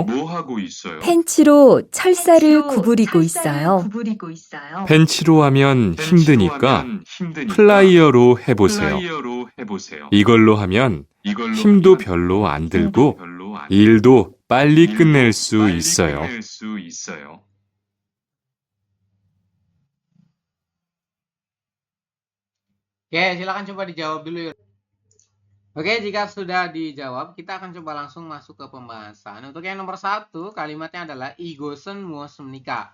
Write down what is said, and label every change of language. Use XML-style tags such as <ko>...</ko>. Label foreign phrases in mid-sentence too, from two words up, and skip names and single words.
<ko>펜치로 철사를 구부리고 있어요. 펜치로 하면 힘드니까 플라이어로 해보세요. 이걸로 하면 힘도 별로 안 들고 일도 빨리 끝낼 수 있어요.</ko> <id>Oke, silakan coba dijawab dulu yuk. Oke, jika sudah dijawab, kita akan coba langsung masuk ke pembahasan. Untuk yang nomor 1, kalimatnya adalah</id> <ko>이것은 무엇입니까.</ko>